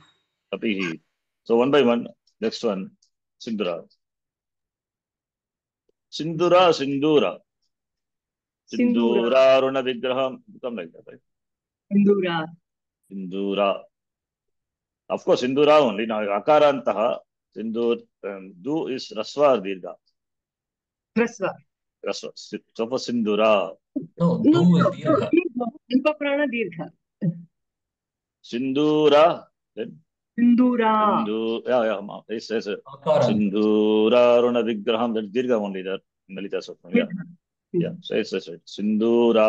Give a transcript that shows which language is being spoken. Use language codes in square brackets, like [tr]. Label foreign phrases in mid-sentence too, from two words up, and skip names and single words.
[en] Kapihi. So one by one. Next one, Sindura. Sindura. Sindura. [sa] Sindura Runa Vigraham. [en] Become like that, right? Sindura. Sindura. Of course, Sindura only. Now, Akarantaha. Sindur. Du is Raswa or Dirga. Rasva. Raswa. So for Sindura. No, No, do is no, Dirgha. [sa] Alpa Prana Dirgha. [en] Sindura. Then Sindura. Yeah. Yes. Akaranta. [sa] Sindura Runa Vigraham. [en] That's Dirga only there. [sa] Malita Sotram. [en] Yeah. Yeah. So it's right. Sindura.